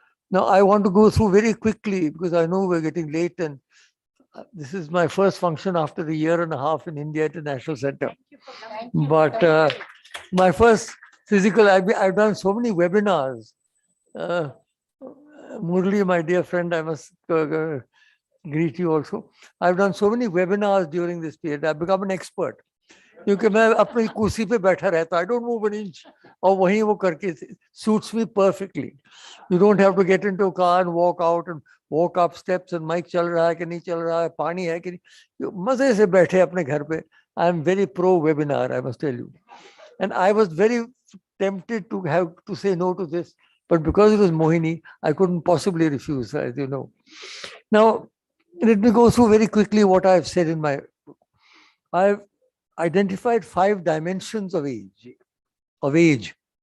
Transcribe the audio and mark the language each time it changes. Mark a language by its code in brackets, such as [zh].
[en] Now, I want to go through very quickly, because I know we're getting late, and this is my first function after a year and a half in India International Center. But my first physical, I've done so many webinars. Murli, my dear friend, I must greet you also. I've done so many webinars during this period. I've become an expert. [hi] क्योंकि मैं अपनी कुर्सी पे बैठा रहता, [en] I don't move an inch, [hi] और वहीं वो करके [en] suits me perfectly. You don't have to get into a car and walk out and walk up steps and mic [hi] चल रहा है कि नहीं चल रहा है, पानी है कि नहीं, मजे से बैठे अपने घर पे. [en] I am very pro webinar, I must tell you. And I was very tempted to have to say no to this, but because it was Mohini, I couldn't possibly refuse, as you know. Now, let me go through very quickly what I've said in my book. I've identified 5 dimensions of age.